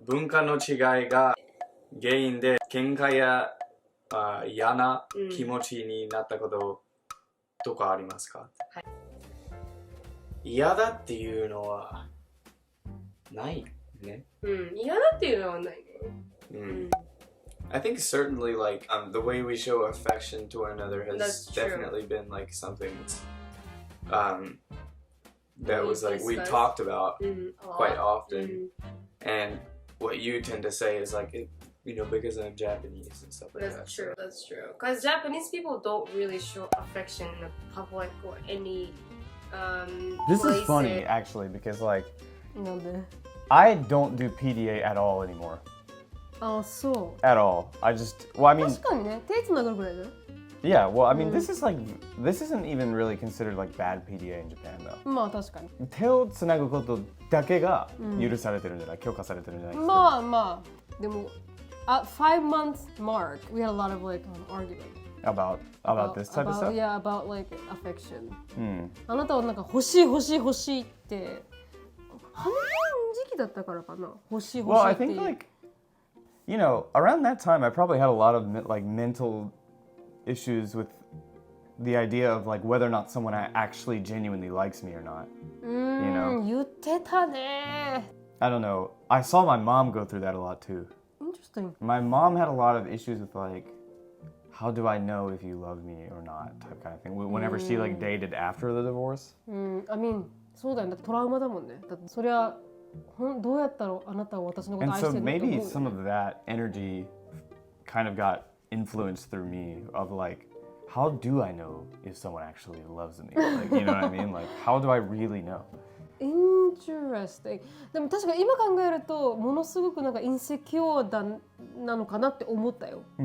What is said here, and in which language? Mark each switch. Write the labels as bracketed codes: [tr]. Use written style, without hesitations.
[ja] 文化の違いが原因で喧嘩や嫌な気持ちになったこととかありますか？はい、嫌だっていうのはないね。嫌だっていうのはないね。 [en] I think certainly like the way we show affection to one another has That's true. definitely been like something that was like we talked about quite often. And what you tend to say is like, you know, because I'm Japanese and stuff like that. That's true. That's true. Because Japanese people don't really show affection in the public or any This place is funny actually because like [ja] なんで？ [en] I don't do PDA at all anymore. [ja] あ、そう。 [en] At all. I just well I mean [ja] 確かにね、手つなぐぐらいだよ。 [en] yeah, well I mean this isn't even really considered like bad PDA in Japan though. [ja] まあ確かに。手をつなぐことだけが許されてるんじゃない？許可されてるんじゃないですか？まあまあでも [en] at 5 months mark we had a lot of like argument about this type of stuff? Yeah, about like affection. [ja] あなたはなんか欲しい欲しい欲しいってハネムーン時期だったからかな。欲しい欲し [en] Well, [ja] い [en] I [ja] っていう。 [en] think like you know, around that time I probably had a lot of like mental issues with the idea of like whether or not someone actually genuinely likes me or not. You know? [ja] 言ってたね。 [en] I don't know. I saw my mom go through that a lot too. Interesting. My mom had a lot of issues with like how do I know if you love me or not type kind of thing. Whenever she like dated after the divorce. I mean [ja] そうだよね。トラウマだもんね。だってそりゃどうやったらあなたは私のこと [en] And [ja] 愛し [en] so [ja] てるのと思う [en] maybe some of that energy kind of got influenced through me of like how do I know if someone actually loves me? Like, you know what I mean? Like how do I really know? Interesting. [ja] でも確かに今考えるとものすごくなんかインセキュアだなのかなって思ったよ。